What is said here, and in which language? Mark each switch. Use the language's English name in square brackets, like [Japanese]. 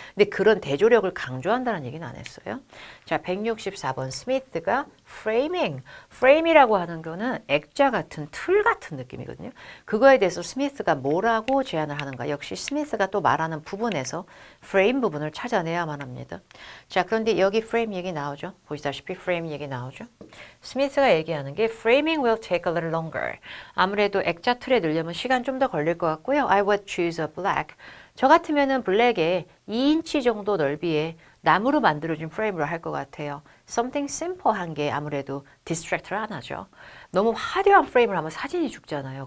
[Korean] 근데 그런 대조력을 강조한다는 얘기는 안 했어요. 자, 164번 스미스가 framing. frame이라고 하는 거는 액자 같은 틀 같은 느낌이거든요. 그거에 대해서 스미스가 뭐라고 제안을 하는가? 역시 스미스가 또 말하는 부분에서 frame 부분을 찾아내야만 합니다. 자, 그런데 여기 frame 얘기 나오죠. 보시다시피 frame 얘기 나오죠. 스미스가 얘기하는 게 [English] framing will take a little longer. [Korean] 아무래도 액자 틀에 넣으려면 시간 좀 더 걸릴 것 같고요. [English] I would choose a black. [Korean] 저 같으면은 블랙에 2인치 정도 넓이의 나무로 만들어진 프레임으로 할 것 같아요. [English] Something simple [Korean] 한 게 아무래도 디스트랙트를 안 하죠. 너무 화려한 프레임을 하면 사진이 죽잖아요.